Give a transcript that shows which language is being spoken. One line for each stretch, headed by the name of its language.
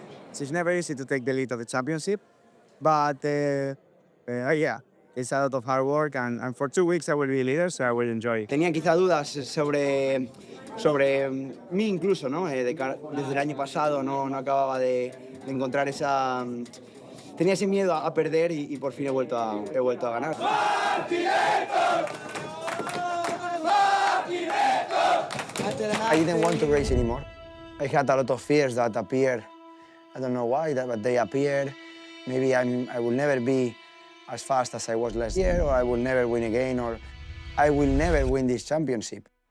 English: It's never easy to take the lead of the championship, but yeah, it's a lot of hard work, and for 2 weeks I will be leader, so I will enjoy.
Spanish: Tenía quizá dudas sobre mí incluso, ¿no? Desde el año pasado no acababa de encontrar esa... Tenía ese miedo a perder y por fin he vuelto a ganar.
English: I didn't want to race anymore. I had a lot of fears that appeared. I don't know why, but they appeared. Maybe I will never be as fast as I was last year, or I will never win again, or I will never win this championship.